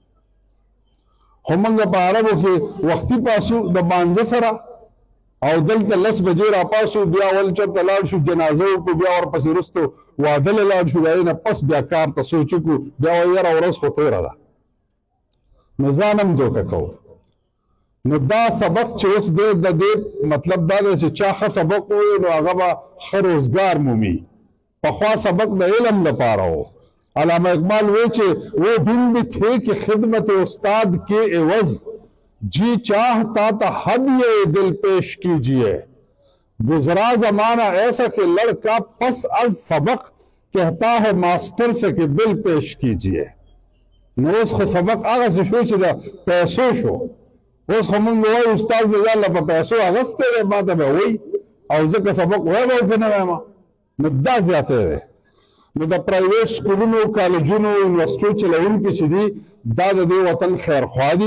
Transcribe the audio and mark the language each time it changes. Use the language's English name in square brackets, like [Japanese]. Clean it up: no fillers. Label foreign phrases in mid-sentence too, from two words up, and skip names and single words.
[Pashto] خو مونږ په عربو کې وختي پاسو د مانځه سره او دلته 10 بجې راپاسو، بیا ول چېرته لاړ شو جنازه وکړو، بیا ورپسې وروستو واده له لاړ شو، د هغې نه پس بیا کار ته سوچ وکړو، بیا وایي یاره ورځ خو تېره ده، نو ځان هم دوکه کوو. نو دا سبق چې اوس دی د دې مطلب دا دی چې چا ښه سبق ووایي نو هغه به ښه روزګار مومي. پخوا سبق د علم لپاره و. [Urdu] علامہ اقبال [Pashto] وی چې [Urdu] وہ دن بھی تھے کہ خدمت استاد کے عوض جی چاہتا تھا ہدیہ دل پیش کیجئے، گزرا زمانہ ایسا کہ لڑکا پس از سبق کہتا ہے ماسٹر سے کہ بل پیش کیجئے. [Pashto] نو اوس خو سبق هغسې شو چې د پیسو شو. اوس خو مونږ وایو استاد مې ځان له په پیسو اخیستی دی، ما ته به وایي او ځکه سبق وایم او که نه وایم، نو دا زیاتی دی. نو د پرایویټ سکولونو، کالجونو، یونیورسټیو چلوونکي چې دي دا د دې وطن خیرخوا دي.